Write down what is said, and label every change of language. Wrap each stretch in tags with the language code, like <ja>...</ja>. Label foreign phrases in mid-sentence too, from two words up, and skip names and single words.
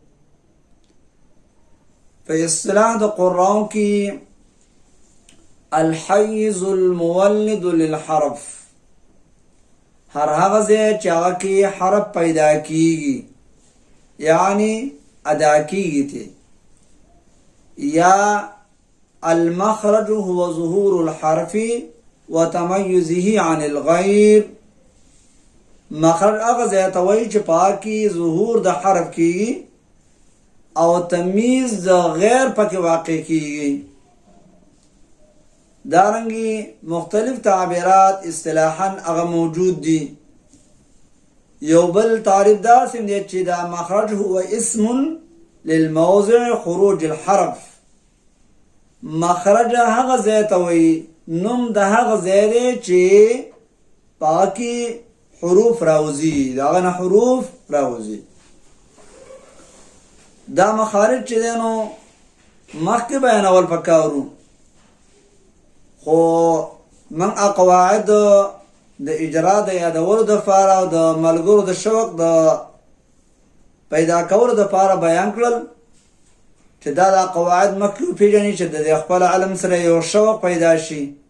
<ps>په اصطلاح د قراء کې</ps> <ar>الحیز المولد للحرف،</ar> <ps>هر هغه ځای چې هغه کې حرف پیدا کیږي یعنی ادا کیږي ته، یا</ps> <ar>المخرج هو ظهور الحرف وتميزه عن الغير.</ar> <ps>مخرج هغه ځای ته وایي چې پاکي ظهور د حرف کیږي او تمیز د غیر پکې واقع کیږي. دارنګي مختلف تعبیرات اصطلاحاً هغه موجود دي. یو بل تعریف داسې دی چې دا</ps> <ar>مخرج هو اسم للموضع خروج الحرف.</ar> <ps>مخرج هغه ځای ته وایي، نوم د هغه ځای دی چې پاکي حروف راوځي، دغه نه حروف راوځي. دا مخارج چې دی نو مخکې بیانول پکارو، خو من قواعد د اجرا د یادولو دپاره او د ملګرو د شوق د پیدا کولو دپاره بیان کړل چې دا قواعد مخکې وپېژني چې د خپل علم سره یو شوق پیدا شي.</ps>